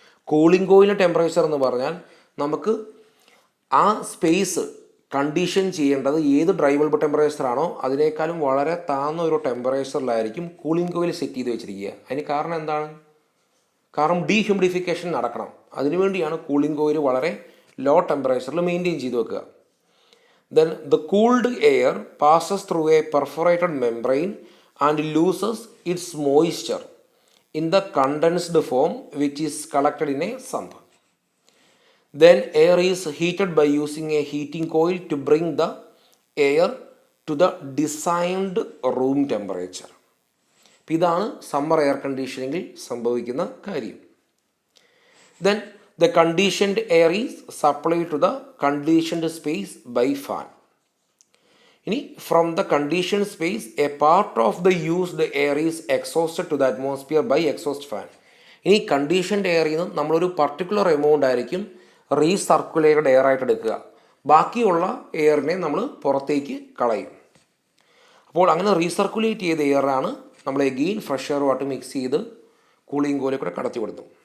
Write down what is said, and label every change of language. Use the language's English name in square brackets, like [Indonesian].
[Malayalam] Cooling കോയിലിൻ്റെ temperature എന്ന് പറഞ്ഞാൽ നമുക്ക് ആ സ്പേസ് കണ്ടീഷൻ ചെയ്യേണ്ടത് ഏത് ഡ്രൈ ബൾബ് ടെമ്പറേച്ചർ ആണോ അതിനേക്കാളും വളരെ താഴ്ന്ന ഒരു ടെമ്പറേച്ചറിലായിരിക്കും കൂളിംഗ് കോയിൽ സെറ്റ് ചെയ്ത് വെച്ചിരിക്കുക. അതിന് കാരണം എന്താണ്? കാരണം ഡീഹ്യൂമിഡിഫിക്കേഷൻ നടക്കണം. അതിനുവേണ്ടിയാണ് കൂളിംഗ് കോയിൽ വളരെ ലോ ടെമ്പറേച്ചറിൽ മെയിൻറ്റെയിൻ ചെയ്ത് വെക്കുക. [English] Then the cooled air passes through a perforated membrane and loses its moisture in the condensed form which is collected in a sump. Then air is heated by using a heating coil to bring the air to the designed room temperature. [Malayalam] ഇതാണ് summer air കണ്ടീഷനിങ്ങിൽ സംഭവിക്കുന്ന കാര്യം. [English] Then the conditioned air is supplied to the conditioned space by fan. [Malayalam] ഇനി [English] from the conditioned space a part of the used air is exhausted to the atmosphere by exhaust fan. [Malayalam] ഇനി conditioned എയറിൽ നിന്ന് നമ്മളൊരു particular amount ആയിരിക്കും recirculated air ആയിട്ട് എടുക്കുക. ബാക്കിയുള്ള എയറിനെ നമ്മൾ പുറത്തേക്ക് കളയും. അപ്പോൾ അങ്ങനെ റീസർക്കുലേറ്റ് ചെയ്ത എയറാണ് നമ്മൾ എഗെയിൻ ഫ്രഷ് എയറുമായിട്ട് മിക്സ് ചെയ്ത് കൂളിംഗ് കോയിലിൽ കൂടെ കടത്തി വിടുന്നു.